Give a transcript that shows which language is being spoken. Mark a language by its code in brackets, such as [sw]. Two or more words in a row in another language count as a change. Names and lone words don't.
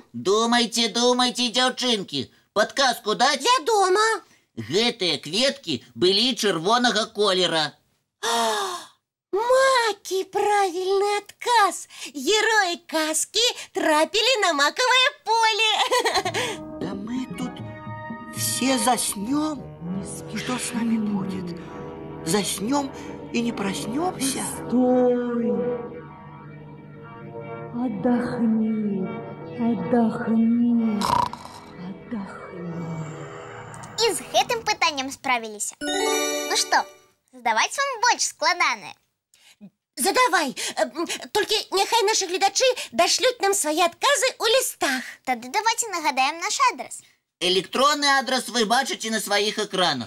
[be] Думайце, дзяўчынкі. Падказку даць? Вядома. Гэтыя кветкі былі чырвонага колера. Макі, правільны адказ. Героі казкі трапілі на макавае поле. [ru] Да мы тут все заснем. И что с нами будет? Заснем и не проснемся? Стой! Отдохни, отдохни, отдохни. [be] І з гэтым пытаннем справіліся. Ну што, задаваць вам больш складанае? Задавай, толькі няхай нашы гледачы дашлюць нам свае адказы ў лістах. Тады давайте нагадаем наш адрес. Электронны адрес вы бачыце на сваіх экранах.